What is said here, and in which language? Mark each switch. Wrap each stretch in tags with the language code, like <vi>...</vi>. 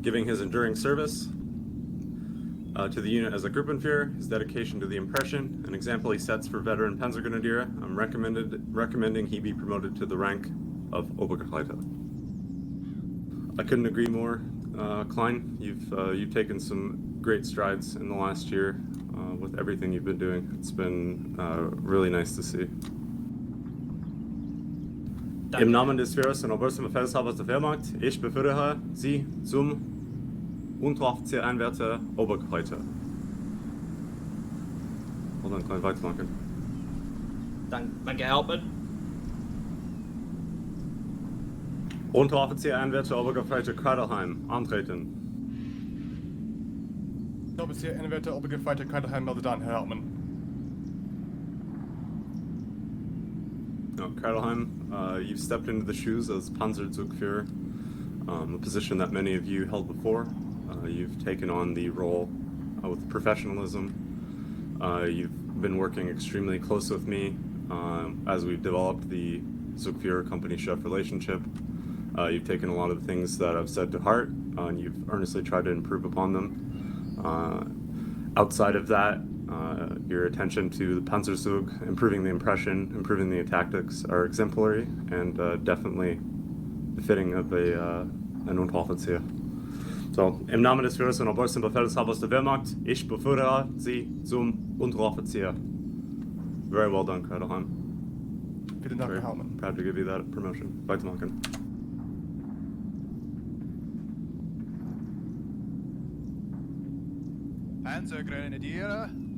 <en>Giving his enduring service to the unit as a Gruppenführer, his dedication to the impression, an example he sets for veteran Panzergrenadier, I'm recommending he be promoted to the rank of Obergefreiter. I couldn't agree more. Klein, you've taken some great strides in the last year with everything you've been doing. It's been really nice to see.</en> <de>Im Namen des Führers und Obersten Befehlshabers der Wehrmacht, ich befördere Sie zum Unteroffizier Einwärter Obergefreiter. Und dann kann ich weitermachen. Danke, Herr Hauptmann. Unteroffizier Einwärter Obergefreiter Kreidelheim, antreten. Offizier Einwärter Obergefreiter Kreidelheim, melde down, Herr Hauptmann.</de> <en>Kreidelheim, you've stepped into the shoes as Panzerzugführer, a position that many of you held before. You've taken on the role with professionalism. You've been working extremely close with me as we've developed the Zugführer-company-chef relationship. You've taken a lot of the things that I've said to heart, and you've earnestly tried to improve upon them. Outside of that, your attention to the Panzerzug, improving the impression, improving the tactics are exemplary and definitely befitting of an Unteroffizier.</en> <de>So, im Namen des Führers und Obersten Befehlshabers der Wehrmacht, ich befördere Sie zum Unteroffizier.</de> <en>Very well done, Kreidelheim.</en> <de>Vielen Dank, Herr Hauptmann.</de> <en>Proud to give you that promotion.</en> <de>Weitermachen. Panzergrenadier.</de>